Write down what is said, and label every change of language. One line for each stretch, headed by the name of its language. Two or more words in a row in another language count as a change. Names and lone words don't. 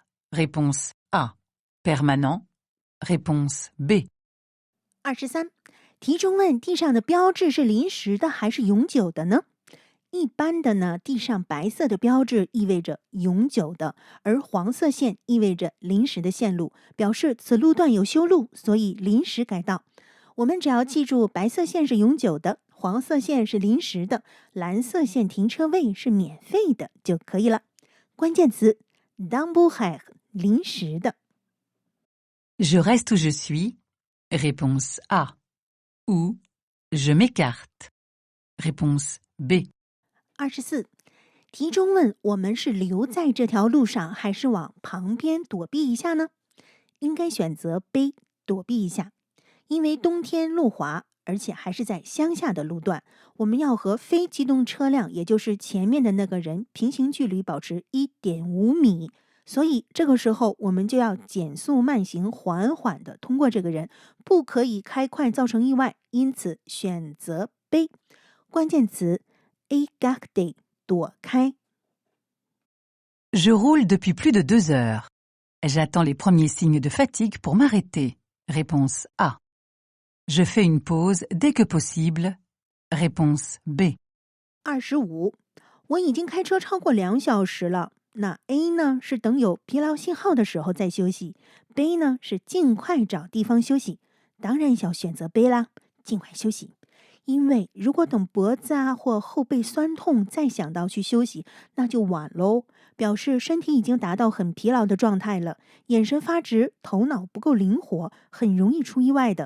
French: Réponse A. Permanent. Réponse B.
Chinese: 23题中问地上的标志是临时的还是永久的呢？一般的呢，地上白色的标志意味着永久的，而黄色线意味着临时的线路，表示此路段有修路，所以临时改道。我们只要记住白色线是永久的，黄色线是临时的，蓝色线停车位是免费的就可以了。关键词 temporaire 临时的。
French: Je reste où je suis. Réponse A. Ou je m'écarte. Réponse B.
Chinese: 24题中问我们是留在这条路上还是往旁边躲避一下呢？应该选择 B 躲避一下，因为冬天路滑，而且还是在乡下的路段，我们要和非机动车辆，也就是前面的那个人平行距离保持 1.5 米，所以这个时候我们就要减速慢行，缓缓地通过这个人，不可以开快造成意外，因此选择 B。关键词 écarter 躲开。
French: Je roule depuis plus de 2 heures. J'attends les premiers signes de fatigue pour m'arrêter. Réponse A. Je fais une pause dès que possible. Réponse B.
Chinese: 25我已经开车超过2小时了。那 A 呢是等有疲劳信号的时候再休息， B 呢是尽快找地方休息。当然要选择 B 啦，尽快休息。因为如果等脖子啊或后背酸痛再想到去休息，那就晚喽，表示身体已经达到很疲劳的状态了，眼神发直，头脑不够灵活，很容易出意外的。